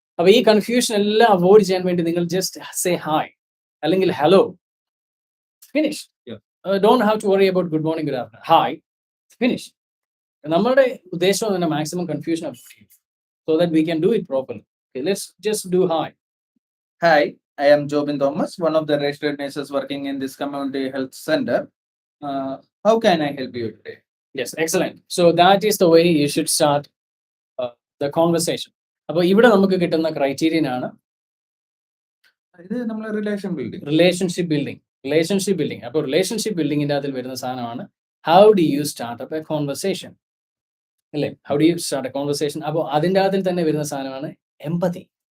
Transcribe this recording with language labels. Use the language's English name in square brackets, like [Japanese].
[Malayalam] അപ്പൊ ഈ കൺഫ്യൂഷൻ എല്ലാം അവോയ്ഡ് ചെയ്യാൻ വേണ്ടി നിങ്ങൾ [English] just say hi [Malayalam] അല്ലെങ്കിൽ hello, finish. [English] Don't have to worry about good morning, good afternoon, hi, finish. [Malayalam] നമ്മുടെ ഉദ്ദേശം തന്നെ മാക്സിമം കൺഫ്യൂഷൻ അവോയ്ഡ് ചെയ്യും, [English] so that we can do it properly. Okay, let's just do hi. Hi, I am Jobin Thomas, one of the registered nurses working in this community health center. How can I help you today? Yes, excellent. So that is the way you should start the conversation. [Malayalam] അപ്പോൾ ഇവിടെ നമുക്ക് കിട്ടുന്ന criterion ആണ് ഇത് നമ്മൾ [English] Relationship building. [Malayalam] അപ്പോൾ relationship ബിൽഡിങ്ങിന്റെ അതിൽ വരുന്ന സാധനമാണ് [English] how do you start up a conversation, [Malayalam] അല്ലേ? [English] How do you start a conversation. [Malayalam] അപ്പോൾ അതിൻ്റെ അതിൽ തന്നെ വരുന്ന സാധനമാണ് എംപതി.